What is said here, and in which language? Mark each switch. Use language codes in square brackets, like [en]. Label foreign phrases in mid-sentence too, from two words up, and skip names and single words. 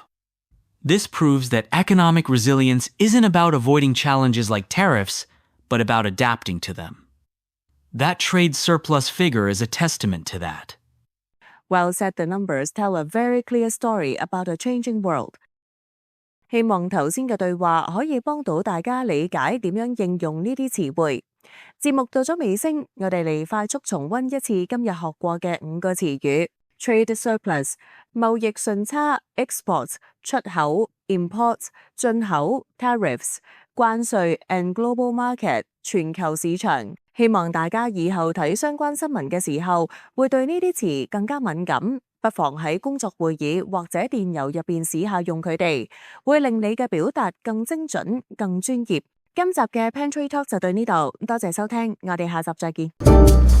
[en] This proves that economic resilience isn't about avoiding challenges like tariffs, but about adapting to them. That trade surplus figure is a testament to that. Well said, the numbers tell a very clear story about a changing world. [yue] 希望頭先嘅對話可以幫到大家理解點樣應用呢啲詞彙。節目到咗尾聲，我哋嚟快速重溫一次今日學過嘅5個詞語。 [en] Trade surplus [yue] 貿易順差 exports 出口 imports 進口 tariffs 關稅 [en] and global market [yue] 全球市場。希望大家以後睇相關新聞嘅時候，會對呢啲詞更加敏感，不妨喺工作會議或者電郵入邊試下用佢哋，會令你嘅表達更精準、更專業。今集嘅 Pantry Talk 就到呢度，多謝收聽，我哋下集再見。